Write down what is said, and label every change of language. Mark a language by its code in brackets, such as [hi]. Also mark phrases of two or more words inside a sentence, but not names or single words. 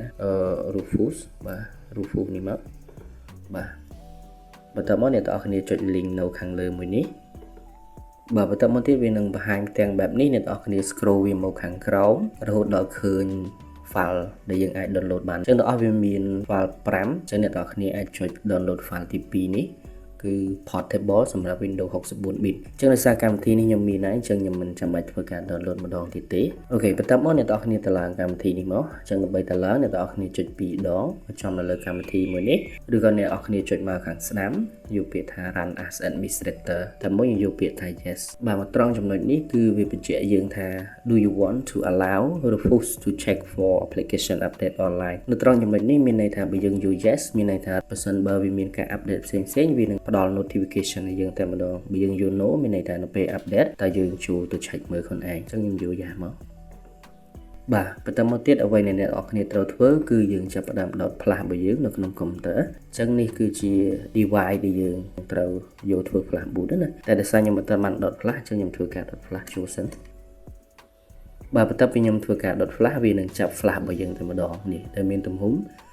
[km] Rufus បាទ Rufus នេះមកបាទបន្ទាប់មកអ្នកនរគ្នាចុច link នៅខាងលើមួយនេះបាទបន្ទាប់មកទៀតវានឹងបង្ហាញផ្ទាំងបែបនេះអ្នកនរគ្នា scroll វាមកខាងក្រោមរហូតដល់ឃើញ file ដែលយើងអាច download បានអញ្ចឹងទាំងអស់វាមាន file 5អញ្ចឹងអ្នកនរគ្នាអាចចុច [en] download file [km] ទី2នេះគឺ portable សម្រាប់ Windows 64 bit អញ្ចឹង ដោយសារកម្មវិធីនេះខ្ញុំមានហើយអញ្ចឹងខ្ញុំមិនចាំបាច់ធ្វើការ download ម្ដងទៀតទេអូខេបន្ទាប់មកអ្នកនរគ្នាទៅឡើងកម្មវិធីនេះមកអញ្ចឹងដើម្បីទៅឡើងអ្នកនរគ្នាចុច2ដងចំនៅលើកម្មវិធីមួយនេះឬក៏អ្នកនរគ្នាចុចមក ខាងស្ដាំយកពាក្យថា [en] run as administrator [km] តែមួយយកពាក្យថា yes បាទមកត្រង់ចំណុចនេះគឺវាបញ្ជាក់យើងថា [en] do you want to allow Rufus to check for application update online [km] នៅ ត្រង់ចំណុចនេះមានន័យថាបើយើងយក yes មានន័យថាបើសិនបើវាមានការ update ផ្សេងៗវានឹងផ្ដល់ notification ឲ្យយើងតែម្ដងបើយើង យក no មានន័យថានៅពេល update តើយើងចូលទៅ check មើលខ្លួនឯងអញ្ចឹងខ្ញុំយក yes មកបាទបន្តមកទៀតអ្វីដែលអ្នកនរគ្នាត្រូវធ្វើគឺយើងចាប់ផ្ដើមដោត flash របស់យើងនៅក្នុងកុំព្យូទ័រអញ្ចឹងនេះគឺជា device ដែលយើងត្រូវយកធ្វើ [en] flash boot [km] ណាតែដោយសារខ្ញុំមិនទាន់បានដោត flash អញ្ចឹងខ្ញុំធ្វើការដោត flash ចូលសិនបាទបន្ទាប់ពីខ្ញុំធ្វើការដោត flash វានឹងចាប់ flash របស់យើងតែម្ដងនេះដែលមានទំហំ